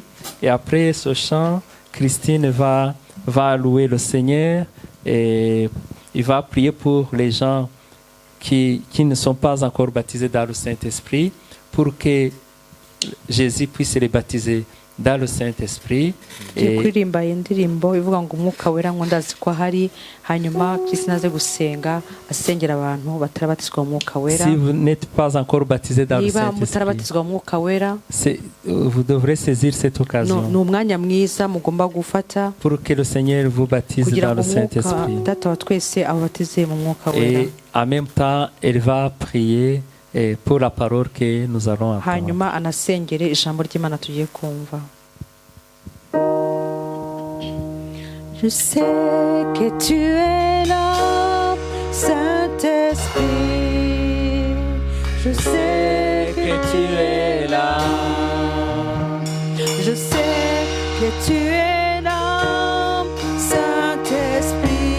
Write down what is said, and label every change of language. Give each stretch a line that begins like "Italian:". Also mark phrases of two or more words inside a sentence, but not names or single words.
French: Et après ce chant, Christine va louer le Seigneur et il va prier pour les gens qui ne sont pas encore baptisés dans le Saint-Esprit pour que Jésus puisse les baptiser dans le Saint-Esprit.
Kinyarwanda: Tugiye kuririmba indirimbo ivuga ngo umwuka wera ngo ndazi ko ahari, hanyuma Christine aze gusenga asengera abantu batarabatizwa mu mwuka wera.
French: Si vous n'êtes pas encore baptisé dans le
Kinyarwanda: Niba
French: Saint-Esprit,
Kinyarwanda: mutarabatizwa mu mwuka wera,
French: vous devrez saisir cette occasion
Kinyarwanda: ni umwanya mwiza mugomba gufata
French: pour que le Seigneur vous baptise
Kinyarwanda: kugira
French: dans
Kinyarwanda: ngo
French: le
Kinyarwanda: umwuka
French: Saint-Esprit.
Kinyarwanda: data wa twese ababatize mu mwuka wera.
French: Et en même temps, elle va prier pour la parole que nous allons entendre.
Kinyarwanda: Hanyuma anasengere ijambo ry'Imana tugiye kumva.
French: Je sais que tu es là, Saint-Esprit. Je sais que tu es là. Je sais que tu es là, Saint-Esprit.